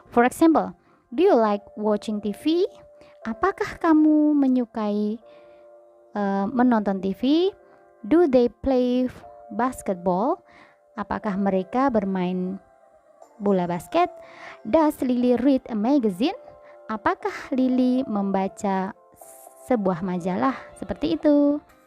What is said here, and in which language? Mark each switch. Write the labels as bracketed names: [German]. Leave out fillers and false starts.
[English] For example, do you like watching TV? [Indonesian] Apakah kamu menyukai menonton TV? [English] Do they play basketball? [Indonesian] Apakah mereka bermain bola basket? [English] Does Lily read a magazine? [Indonesian] Apakah Lily membaca sebuah majalah? Seperti itu.